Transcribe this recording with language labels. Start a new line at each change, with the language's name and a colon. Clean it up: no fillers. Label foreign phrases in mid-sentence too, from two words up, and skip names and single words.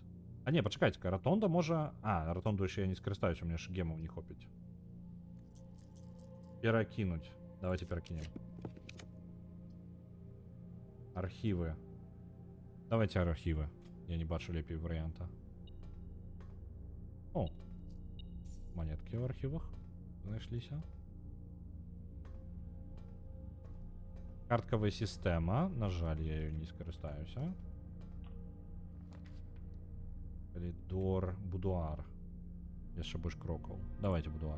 Belarusian: А не, пачакайце-ка, ратонда можа... ратонду яшчэ я не скарыстаюся,
Russian: у меня
Belarusian: ж гемаў не хопіць. Перакінуць.
Russian: Давайте перакінем.
Belarusian: Архівы.
Russian: Давайте архівы.
Belarusian: Я не бачу лепей варыянта.
Russian: О! Монетки в архивах знайшліся.
Belarusian: Карткавая сістэма. На жаль, я ею не скарыстаюся. Коридор, будуар. Яшчэ больш крокаў.
Russian: Давайте будуар.